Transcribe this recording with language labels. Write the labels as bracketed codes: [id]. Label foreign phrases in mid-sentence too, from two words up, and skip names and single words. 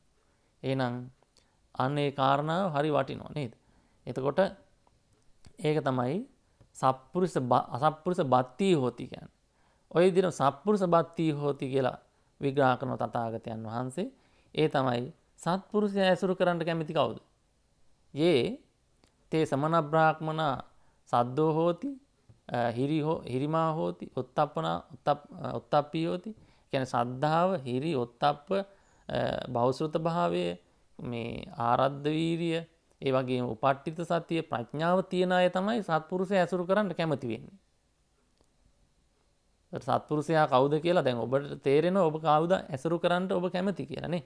[si] එහෙනම් අන්න ඒ කාරණාව හරි වටිනවා නේද? එතකොට ඒක තමයි [pi] අසත්පුරුෂ බත්ති හෝති [si] කියන්නේ. ඔය විදිහට [pi] සත්පුරුෂ බත්ති හෝති [si] කියලා විග්‍රහ කරන තථාගතයන් වහන්සේ ඒ තමයි සත්පුරුෂය ඇසුරු කරන්න කැමති කවුද? [pi] යේ තේ සමන බ්‍රාහ්මන සද්දෝ හෝති හිරිමා හෝති ඔත්තප්පී හෝති. [si] කියන්නේ ශ්‍රද්ධාව, හිරි, ඔත්තප්ප, බහුශ්‍රුත භාවය, මේ ආරද්ධ වීරිය, ඒ වගේම උපට්ඨිත සතිය, ප්‍රඥාව තියන අය තමයි සත්පුරුෂය ඇසුරු කරන්න කැමති වෙන්නේ. සත්පුරුෂයා කවුද කියලා දැන් ඔබට තේරෙනවා ඔබ කවුද ඇසුරු කරන්නට ඔබ කැමති කියලා නේ.